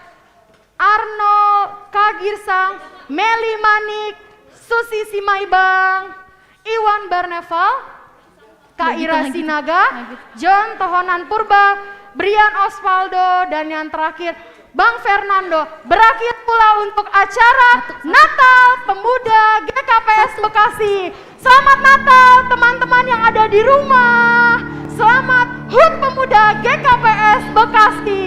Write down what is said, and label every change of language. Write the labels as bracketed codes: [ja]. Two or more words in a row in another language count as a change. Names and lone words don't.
[id] Arnold Kagirsang, Meli Manik, Susi Simaibang, Iwan Barneval, Kak Ira Sinaga, John Tohonan Purba, Brian Osvaldo, dan yang terakhir Bang Fernando. Berakhir pula untuk acara Natal Pemuda GKPS Bekasi. Selamat Natal teman-teman yang ada di rumah. Selamat HUT Pemuda GKPS Bekasi.